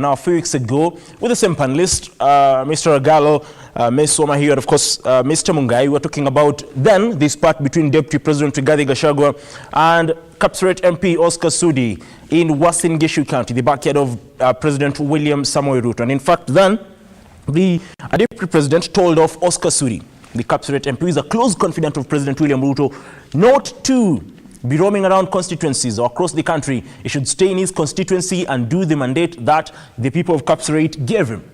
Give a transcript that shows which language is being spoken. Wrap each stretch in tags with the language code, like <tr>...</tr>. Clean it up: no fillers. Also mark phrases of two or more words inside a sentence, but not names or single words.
<en>Now, a few weeks ago, with the same panelist, Mr. Agalo, Ms. Soma here, and of course, Mr. Mungai, we were talking about then this part between Deputy President Rigathi Gachagua and Kapseret MP Oscar Sudi in Uasin Gishu County, the backyard of President William Samoei Ruto. And in fact, then the Deputy President told off Oscar Sudi, the Kapseret MP, who is a close confidant of President William Ruto, not to be roaming around constituencies or across the country. He should stay in his constituency and do the mandate that the people of Kapseret gave him.</en>